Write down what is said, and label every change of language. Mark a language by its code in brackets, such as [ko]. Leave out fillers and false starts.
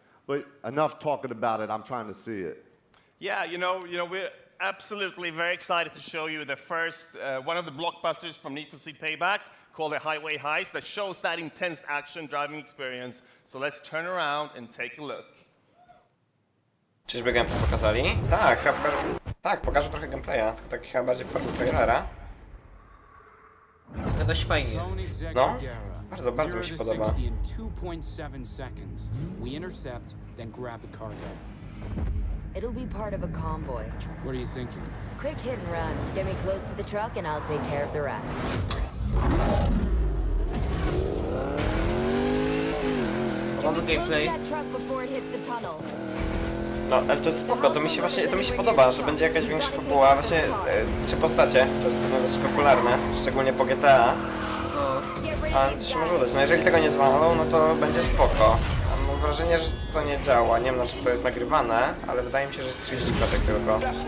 [en] But enough talking about it, I'm trying to see it. Yeah, we're absolutely very excited to show you the first, one of the blockbusters from Need for Speed Payback, called the Highway Heist, that shows that intense action driving experience. So let's turn around and take a look. [pl] Czyżby gameplay pokazali? Tak, pokażę trochę gameplaya, tylko tak chyba bardziej w formie trailera. To dość fajnie. No, bardzo mi się podoba. [en] 2.7 seconds. We intercept, then grab the cargo. It'll be part of a convoy. What are you thinking? Quick hit and run. Get me close to the truck and I'll take care of the rest. Get me close to that truck before it hits the tunnel. [pl] No, ale to jest spoko, to mi się podoba, że będzie jakaś większa fabuła. Właśnie 3 postacie, co jest dosyć popularne, szczególnie po GTA. A to się może udać. No jeżeli tego nie zwalą, no to będzie spoko. A mam wrażenie, że to nie działa. Nie wiem, na czym to jest nagrywane, ale wydaje mi się, że jest 30 klatek tylko.